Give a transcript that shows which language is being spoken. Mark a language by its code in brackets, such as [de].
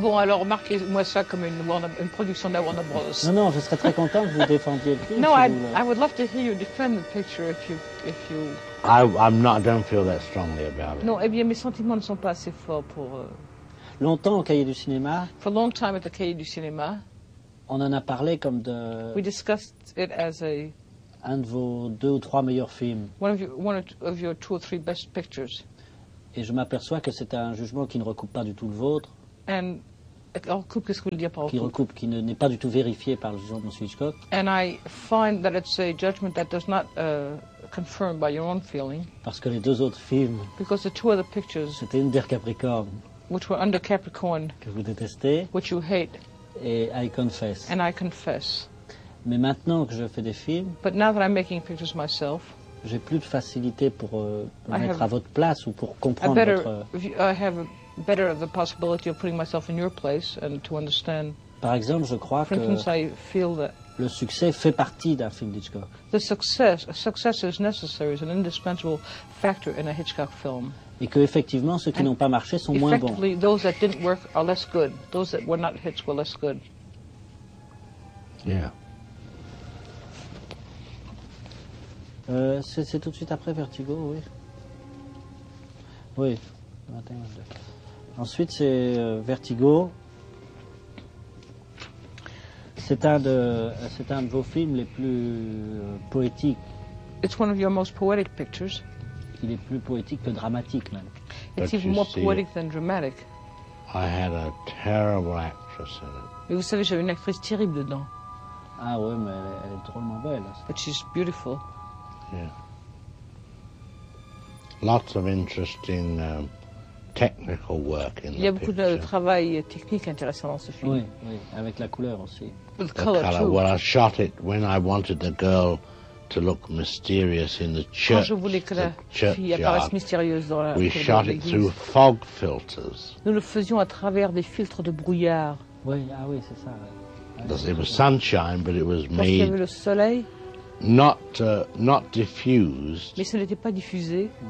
[fr] Bon, alors marquez-moi ça comme une production de Warner Brothers. Non, je serais très content que vous défendiez le film. [en] No, [fr] si [en] I would love to hear you defend the picture if you. I don't feel that strongly about it. [fr] Non, eh bien mes sentiments ne sont pas assez forts pour. Longtemps au cahier du cinéma. [en] For a long time at the cahier du cinéma. [fr] On en a parlé comme de. [en] We discussed it as a. [fr] Un de vos deux ou trois meilleurs films. [en] One of your two or three best pictures. [fr] Et je m'aperçois que c'est un jugement qui ne recoupe pas du tout le vôtre. [en] And it all [fr] recoupe, qu'est-ce que vous voulez dire par recoupe? Qui n'est pas du tout vérifié par le jugement de M. Hitchcock. [en] And I find that it's a judgment that does not confirm by your own feeling. [fr] Parce que les deux autres films. [en] Because the two other pictures. [fr] C'était Under Capricorn. [en] Which were Under Capricorn. [fr] Que vous détestez. [en] Which you hate. Et I confess. And I confess. [fr] Mais maintenant que je fais des films, [en] but now that I'm making pictures myself, [fr] j'ai plus de facilité pour mettre à votre place ou pour comprendre [en] I have a better of the possibility of putting myself in your place and to understand. [fr] Par exemple, je crois [en] for instance, [fr] que [en] I feel that [fr] le succès fait partie d'un film d'Hitchcock. [en] The success is necessary, is an indispensable factor in a Hitchcock film. [fr] Et qu'effectivement, ceux qui n'ont pas marché sont moins bons. [en] Effectively, those that didn't work are less good. Those that were not hits were less good. Yeah. [fr] C'est tout de suite après Vertigo, oui. Oui. Ensuite, c'est Vertigo. C'est un de vos films les plus poétiques. [en] It's one of your most poetic pictures. [fr] Il est plus poétique que dramatique, même. [en] It's even more poetic than dramatic. I had a terrible actress in it. [fr] Mais vous savez, j'avais une actrice terrible dedans. Ah oui, mais elle est drôlement belle. [en] But she's beautiful. Yeah. Lots of interesting technical work in the picture. [fr] Il y a beaucoup de travail technique intéressant dans ce film. Oui, oui, avec la couleur aussi. [en] With color too. Well, I shot it when I wanted the girl to look mysterious in the church. [fr] Quand je voulais que la fille apparaisse mystérieuse dans la. [en] We shot it through fog filters. [fr] Nous le faisions à travers des filtres de brouillard. Oui, ah oui, c'est ça. [en] It was sunshine, but it was made. [fr] Parce qu'il y avait le soleil. [en] not diffused, [fr] mais ce n'était pas diffusé,